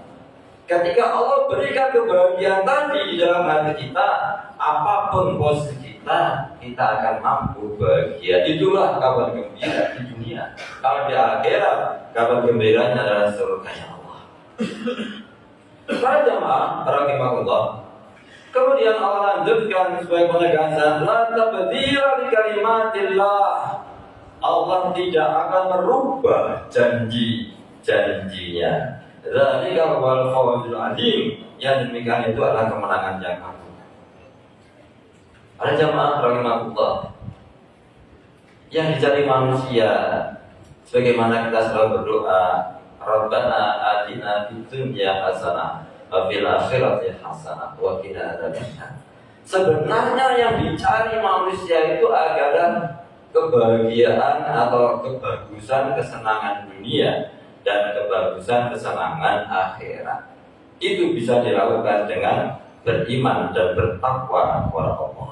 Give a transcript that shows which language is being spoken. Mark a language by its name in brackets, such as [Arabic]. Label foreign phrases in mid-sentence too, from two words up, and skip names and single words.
[Indonesian] Ketika Allah berikan kebahagiaan tadi di dalam hati kita, apapun posisi kita akan mampu bahagia. Itulah kabar gembira di dunia. Kalau di akhirat, kabar gembiranya adalah surganya Allah. Para jamaah rahimahullah, kemudian Allah lanjutkan sebagai penegasan, [Arabic] لا تبديل لكلمات الله. [Indonesian] Allah tidak akan merubah janji-janjinya. [Arabic] ذلك هو الفوز العظيم. [Indonesian] Yang demikian itu adalah kemenangan yang agung. Ada jamaah rahimahullah, yang dicari manusia, sebagaimana kita selalu berdoa, [Arabic] ربنا آتنا في الدنيا حسنة وفي الآخرة حسنة وقنا عذاب النار. [Indonesian] Sebenarnya yang dicari manusia itu adalah kebahagiaan atau kebagusan kesenangan dunia dan kebagusan kesenangan akhirat. Itu bisa dilakukan dengan beriman dan bertakwa kepada Allah.